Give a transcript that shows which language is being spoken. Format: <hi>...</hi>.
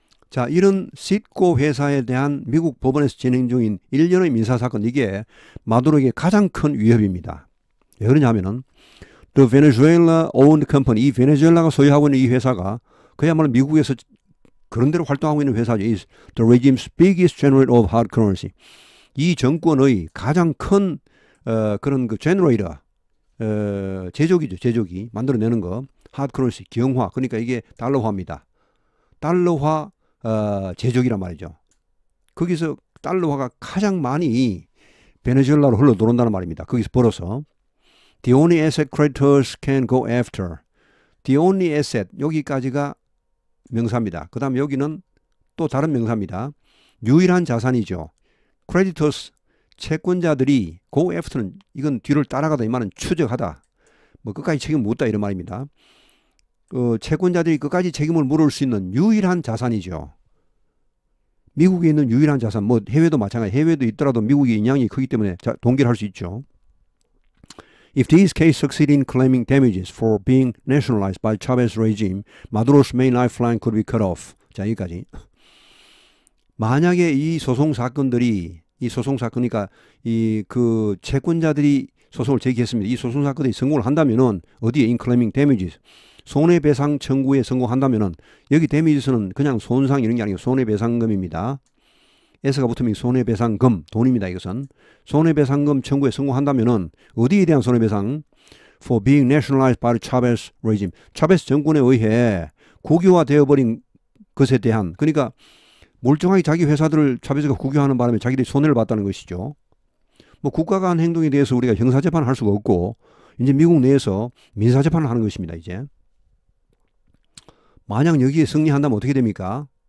<ko>자, 이런 Citgo 회사에 대한 미국 법원에서 진행 중인 1년의 민사사건 이게 마두로에게 가장 큰 위협입니다. 왜 그러냐면은</ko> <en>The Venezuela Owned Company</en> <ko>이 베네수엘라가 소유하고 있는 이 회사가 그야말로 미국에서 그런 대로 활동하고 있는 회사죠.</ko> <en>is the regime's biggest generator of hard currency.</en> <ko>이 정권의 가장 큰 그런 그 generator 제조기죠. 제조기 만들어내는 거 hard currency 경화 그러니까 이게 달러화입니다. 달러화 제조기란 말이죠. 거기서 달러화가 가장 많이 베네수엘라로 흘러 들어온다는 말입니다. 거기서 벌어서</ko> <en>the only asset creditors can go after. the only asset</en> <ko>여기까지가 명사입니다. 그 다음 여기는 또 다른 명사입니다. 유일한 자산이죠. creditors 채권자들이 go after는 이건 뒤를 따라가다 이 말은 추적하다. 뭐 끝까지 책임 묻다 이런 말입니다. 채권자들이 끝까지 책임을 물을 수 있는 유일한 자산이죠. 미국에 있는 유일한 자산, 뭐 해외도 마찬가지. 해외도 있더라도 미국이 영향이 크기 때문에 동결할 수 있죠.</ko> <en>If these cases succeed in claiming damages for being nationalized by Chavez regime, Maduro's main lifeline could be cut off.</en> <ko>자, 여기까지. 만약에 이 소송 사건들이, 이 소송 사건이니까 이 그 채권자들이 소송을 제기했습니다. 이 소송 사건이 성공을 한다면은 어디에</ko> <en>in claiming damages</en> <ko>손해배상 청구에 성공한다면은 여기 damages는 그냥 손상 이런 게 아니고 손해배상금입니다. S가 붙으면 손해배상금 돈입니다. 이것은 손해배상금 청구에 성공한다면은 어디에 대한 손해배상?</ko> <en>For being nationalized by the Chavez regime.</en> <ko>차베스 정권에 의해 국유화되어버린 것에 대한 그러니까 멀쩡하게 자기 회사들을 차베스가 국유화하는 바람에 자기들이 손해를 봤다는 것이죠. 뭐 국가가 한 행동에 대해서 우리가 형사재판을 할 수가 없고 이제 미국 내에서 민사재판을 하는 것입니다. 이제 만약 여기에 승리한다면 어떻게 됩니까?</ko>